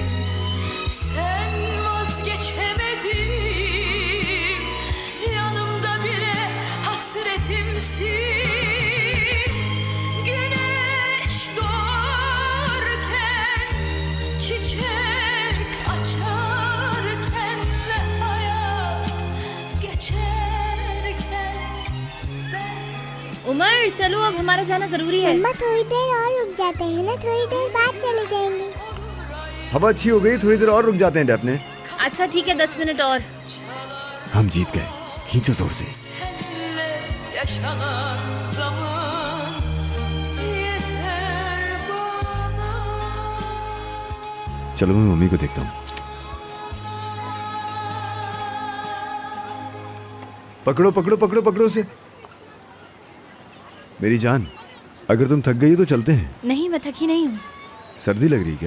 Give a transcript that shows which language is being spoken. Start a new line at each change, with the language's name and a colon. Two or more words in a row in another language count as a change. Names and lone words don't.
Turkish: Sen vazgeçemedim, yanımda bile hasretimsin. Güneş doğarken, çiçek açarken ve hayat geçerken
Hindi: उमर चलो, अब हमारा जाना जरूरी है। मम्मा थोड़ी देर और रुक जाते हैं ना, थोड़ी देर बाद चले जाएंगे। हवा अच्छी हो गई, थोड़ी देर और रुक जाते हैं डेफने। अच्छा ठीक है, 10 मिनट और। हम जीत गए, खींचो जोर से।
Turkish: senle yaşanan zaman yeter bana.
Hindi: चलो मैं मम्मी को देखता हूँ। पकड़ो पकड़ो पकड़ो पकड़ो उसे। मेरी जान, अगर तुम थक गई हो तो चलते हैं। नहीं, मैं थकी नहीं हूँ। सर्दी लग रही है क्या?